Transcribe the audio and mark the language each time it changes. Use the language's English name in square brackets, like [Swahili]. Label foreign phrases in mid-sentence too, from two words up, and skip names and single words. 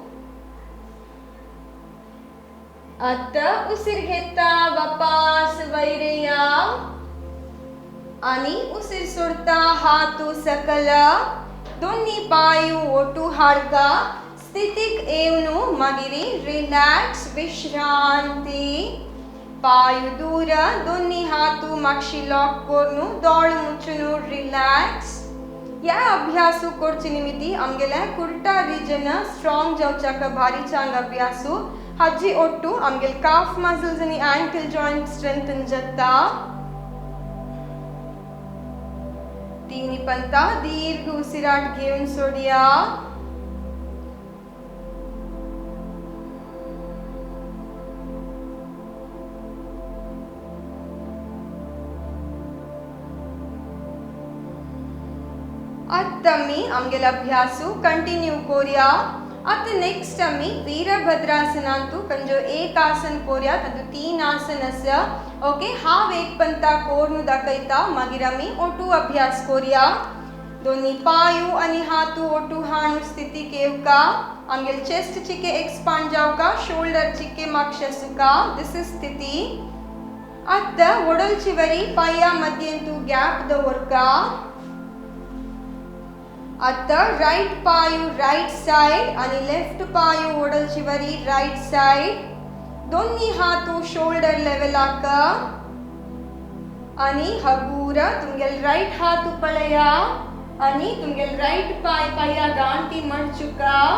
[Konkani] आता उसिर घेता वापस वैरेया आणि उसिर सोडता हातू सकल दोन्ही पायू ओटू हाडका स्थितिक येवनु मागिरी रिलॅक्स विश्रांती पायू दूर दोन्ही हातू मागशी लॉक कोरनु दोळ मुच्चुनु रिलॅक्स या अभ्यासू करचे निमित्ती आमगेले कुर्ता रिजन स्ट्रॉंग जावचाक भारी चांग अभ्यासू हज्जी ओट्टू आमगेल [English] calf muscles [Konkani] आणि [English] ankle joint strengthen [Konkani] जाता. तिनी पंता दीर्घ उसिराट घेऊन सोडूया. आता मी आमगेल अभ्यासू कंटिन्यू कोरिया. आता नेक्स्ट आम्ही वीरभद्रासनांतू कंजो एक आसन कोरिया तातू 3 आसन आसा. ओके हांव एक पंता कोरनू दाखयता मागीर आमी ओटू अभ्यास कोरिया. दोन्ही पायू आणि हातू ओटू हाणू स्थितीक येवका. आमगेल चेस्ट चिके एक्सपांड जावका, शोल्डर चिके मागशेसुका. [English] this is [Konkani] स्थिती. आता ओडल चिवरी पाया मध्येंतू गॅप दवरका. आता राइट पायू [English] right side [Konkani] आणि लेफ्ट पायू ओडल चिवरी [English] right side. [Konkani] दोन्ही हातू [English] shoulder level [Konkani] आका आणि हगूरा तुमगेल राइट हातू पळया आणि तुमगेल राइट पाय पाया गांटी मडचुका.